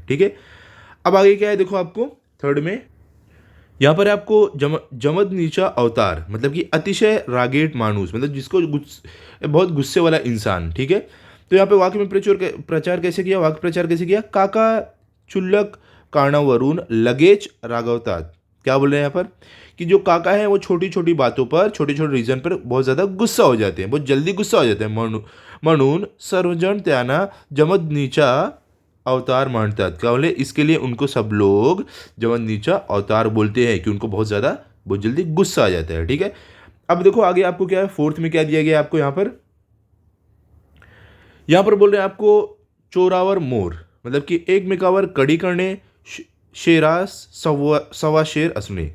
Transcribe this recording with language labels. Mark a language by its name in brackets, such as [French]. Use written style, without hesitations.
[Hindi] ठीक है, अब आगे क्या है देखो आपको थर्ड में, यहाँ पर आपको जमदनीचा अवतार मतलब कि [Marathi] अतिशय रागेट माणूस, [Hindi] मतलब जिसको बहुत गुस्से वाला इंसान। ठीक है, तो यहाँ पे वाक्य में प्रचार कैसे किया, वाक्य प्रचार कैसे किया, [Marathi] काका क्षुल्लक कारणावरून लगेच रागवतात। [Hindi] क्या बोल रहे हैं यहाँ पर कि जो काका है वो छोटी छोटी बातों पर, छोटे छोटे रीजन पर बहुत ज़्यादा गुस्सा हो जाते हैं, बहुत जल्दी गुस्सा हो जाते हैं। [Marathi] म्हणून सर्वजण त्यांना जमदनीचा अवतार मानतात। [Hindi] क्या बोले इसके लिए उनको सब लोग जमदनीचा अवतार बोलते हैं कि उनको बहुत ज़्यादा, बहुत जल्दी गुस्सा आ जाता है। ठीक है, अब देखो आगे आपको क्या है, फोर्थ में क्या दिया गया है आपको यहाँ पर बोल रहे हैं आपको चोरावर मोर, मतलब कि [Marathi] एकमेकावर कडी करणे, शेरास सवा शेर असणे।